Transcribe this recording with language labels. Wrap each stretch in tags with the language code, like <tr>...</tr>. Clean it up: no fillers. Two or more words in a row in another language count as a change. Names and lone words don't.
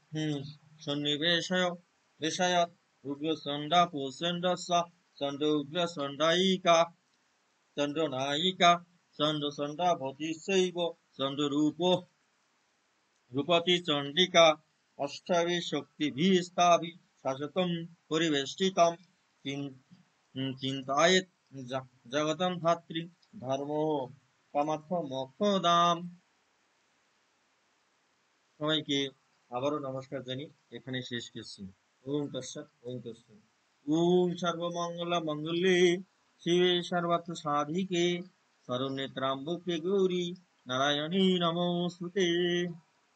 <sa>সন্নিবেশয়াৎ উগ্রচণ্ডাপোচণ্ডস্য চণ্ড উগ্রচণ্ডায়িকা চণ্ডনায়িকা চণ্ডবতী চৈব চণ্ডরূপতী চণ্ডিকা অষ্টাভিः শক্তিভিः স্তাভিः সততম পরিবেষ্টিতাম চিন্তয়েৎ জগতম ধাত্রী ধর্মকামার্থম মোক্ষদাম।</sa> <bn>সবাইকে আবারও নমস্কার জানি এখানে শেষ করছি।</bn> <sa>ওম তৎসৎ। ওম তৎসৎ। ওম সর্বমঙ্গল মঙ্গলে শিবে সর্বার্থ সাধিকে শরণ্যে ত্র্যম্বকে গৌরী নারায়ণী নমোস্তুতে।</sa>